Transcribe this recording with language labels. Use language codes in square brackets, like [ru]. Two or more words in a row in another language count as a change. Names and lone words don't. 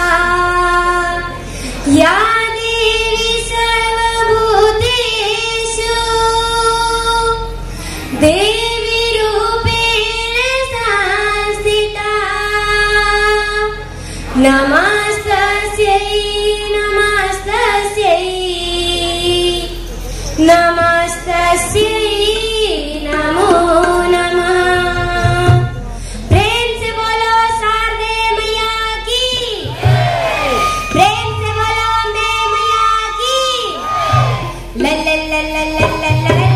[sa] या देवी सर्वभूतेषु देवीरूपेण संस्थिता। नमस्तस्यै नमस्तस्यै नमस्तस्यै नमो नमः। [hi] प्रेम से बोलो शारदे मैया की, प्रेम से बोलो अम्बे मैया की। ला ला ला ला ला ला ला।